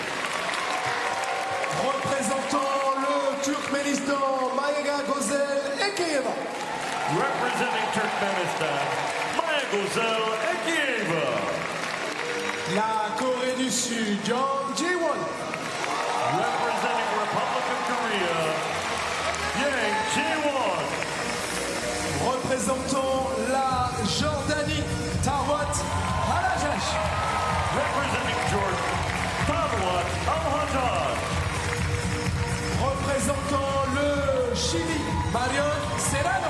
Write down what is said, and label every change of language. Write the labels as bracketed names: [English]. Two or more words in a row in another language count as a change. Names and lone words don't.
[French] Représentant le Turkménistan, Maïga Gozel Ekeyeva. [English] Representing Turkmenistan, Maya Gozel Ekeyeva. [French] La Corée du Sud, Jong Ji-won. [English] Representing Republic of Korea, Yang Ji-won. [French] Représentant la Jordanie, Tarwat Al-Hajash. [English] Representing Jordan, Tarwat Al-Hajash. [French] Représentant le Chili, Marion Serrano.